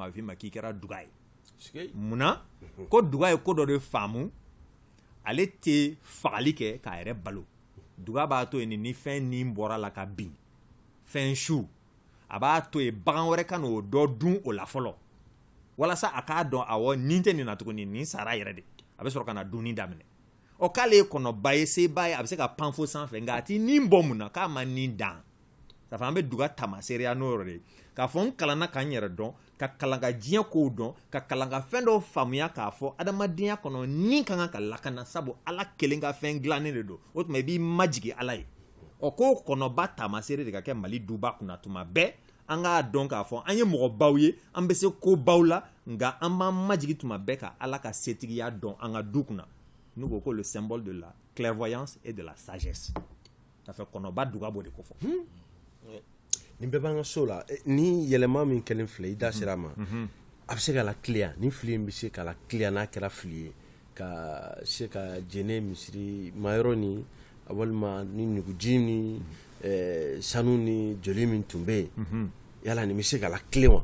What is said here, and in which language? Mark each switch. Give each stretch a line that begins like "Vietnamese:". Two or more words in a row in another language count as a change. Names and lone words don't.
Bambara: a bɛ f'i ma k'i kɛra duga ye munna ko duga ye ko dɔ de faamu ale tɛ fagali kɛ k'a yɛrɛ balo duga b'a to yen ni fɛn nin bɔra la ka bin fɛn su a b'a to yen bagan wɛrɛ ka n'o dɔ dun o la fɔlɔ walasa a k'a dɔn awɔ nin tɛ nin na tuguni nin sara yɛrɛ de a bɛ sɔrɔ ka na dunni daminɛ ɔ k'ale ye kɔnɔba ye seba ye a bɛ se ka pan fo sanfɛ nka a ti nin bɔ mun na k'a ma nin dan
French: ça fait
Bambara: an bɛ duga tamasereya n'o yɔrɔ de ye k'a fɔ n kalanna ka n yɛrɛ dɔn ka kalan ka diɲɛ kow dɔn ka kalan ka fɛn dɔw faamuya k'a fɔ adamadenya kɔnɔ ni ka kan ka lakana sabu ala kelen ka fɛn dilannen de don o tuma i b'i majigi ala ye ɔ ko kɔnɔba tamasere de ka kɛ mali duba kunna tuma bɛɛ an k'a dɔn k'a fɔ an ye mɔgɔbaw ye an bɛ se kobaw la nka an b'an majigi tuma bɛɛ ka ala ka setigiya dɔn an ka du kunna n'u ko
French: le symbole de la clairvoyance et de la sagesse ça fait
Bambara: kɔnɔba duga b'o de ko fɔ nin bɛɛ b'an ka so la ni yɛlɛma min kɛlen filɛ i da sera a ma a bɛ se ka la tiliya ni fili in bɛ se ka la tiliya n'a kɛra fili ye ka se ka jɛnɛ misiri mayɔrɔ ni walima ni nuguji ni sanu ni joli min tun bɛ yen yala nin bɛ se ka la tile wa